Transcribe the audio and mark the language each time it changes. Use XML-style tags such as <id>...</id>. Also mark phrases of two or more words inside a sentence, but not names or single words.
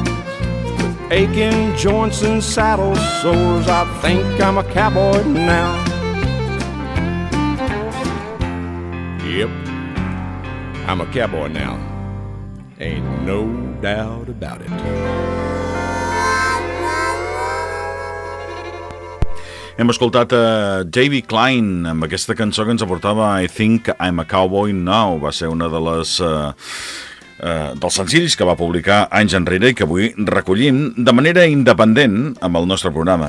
<en>With aching joints and saddle sores, I think I'm a cowboy now. Yep, I'm a cowboy now. Ain't no doubt about it.</en> <ca>Hem escoltat Davy Klein amb aquesta cançó que ens aportava I Think I'm a Cowboy Now. Va ser una de les dels senzills que va publicar anys enrere i que avui recollim de manera independent amb el nostre programa.</ca>